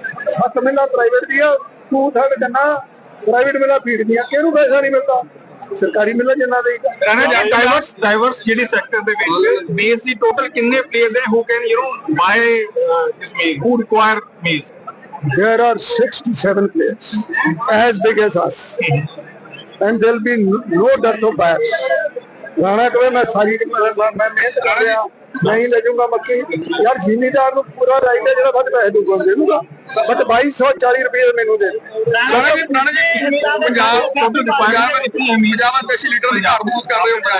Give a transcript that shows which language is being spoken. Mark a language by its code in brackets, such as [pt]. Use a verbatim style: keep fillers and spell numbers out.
[pa] ਸੱਤ ਮਿਲਾਂ ਪ੍ਰਾਈਵੇਟ ਦੀਆਂ, two third ਗੰਨਾ ਪ੍ਰਾਈਵੇਟ ਮਿਲਾਂ ਫੀਡ ਦੀਆਂ, ਕਿਹਨੂੰ ਪੈਸਾ ਨਹੀਂ ਮਿਲਦਾ? ਸਰਕਾਰੀ ਮਿਲਾਂ ਜਿੰਨਾ ਦੇ ਰਾਣਾ ਜੀ ਡਾਈਵਰਸ ਡਾਈਵਰਸ ਜਿਹੜੀ ਸੈਕਟਰ ਦੇ ਵਿੱਚ ਮੇਜ਼ ਦੀ ਟੋਟਲ ਕਿੰਨੇ ਪਲੇਅਰਸ ਹੈ [en] Who can you know by is maze who require maze? There are six to seven players as big as us and there will be no dearth of buyers. [pa] Rana ਕਹੇ ਮੈਂ ਸਾਰੀ ਮੈਂ ਮਿਹਨਤ ਕਰ ਰਿਹਾ, ਨਹੀਂ ਲੈ ਜਾਊਂਗਾ ਮੱਕੀ। ਯਾਰ ਜ਼ਿਮੀਦਾਰ ਨੂੰ ਪੂਰਾ ਰਾਈਟ ਹੈ, ਜਿਹੜਾ ਵੱਧ ਪੈਸੇ ਦੂਗਾ ਦੇ ਦੂਗਾ, ਬਟ ਬਾਈ ਸੌ ਚਾਲੀ ਰੁਪਏ ਮੈਨੂੰ ਦੇ ਦੇ। ਰਾਣਾ ਜੀ ਰਾਣਾ ਜੀ ਪੰਜਾਬ ਤੋਂ ਪੰਜਾਬ ਵਿੱਚ ਪੰਜਾਬ ਦੇ ਦੇਸ਼ੀ ਲੀਡਰਾਂ ਦੀ ਘਾਟ ਮਹਿਸੂਸ ਕਰ ਰਹੇ ਹੋ?